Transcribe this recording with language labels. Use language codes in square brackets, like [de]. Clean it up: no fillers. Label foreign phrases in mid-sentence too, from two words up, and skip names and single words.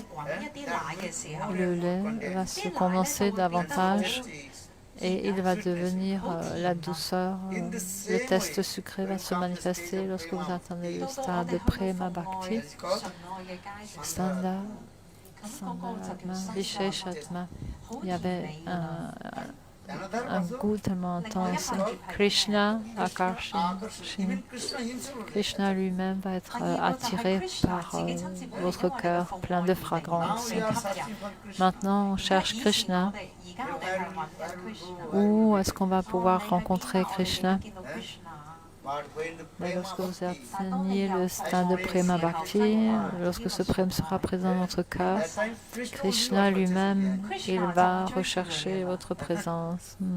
[fr] Le lait va se condenser davantage et il va devenir la douceur. Le test sucré va se manifester lorsque vous attendez le stade de [sa] प्रेम भक्ति. स्तन्द, विशेषात्मा. [fr] Il y avait un goût tellement intense. [sa] कृष्ण आकर्षिणी. [fr] Krishna lui-même va être attiré par votre cœur plein de fragrance. Maintenant, on cherche Krishna. Où est-ce qu'on va pouvoir rencontrer Krishna? Mais lorsque vous atteignez le stade de [sa] प्रेम भक्ति, [fr] lorsque ce prème sera présent dans votre cœur, Krishna lui-même, il va rechercher votre présence.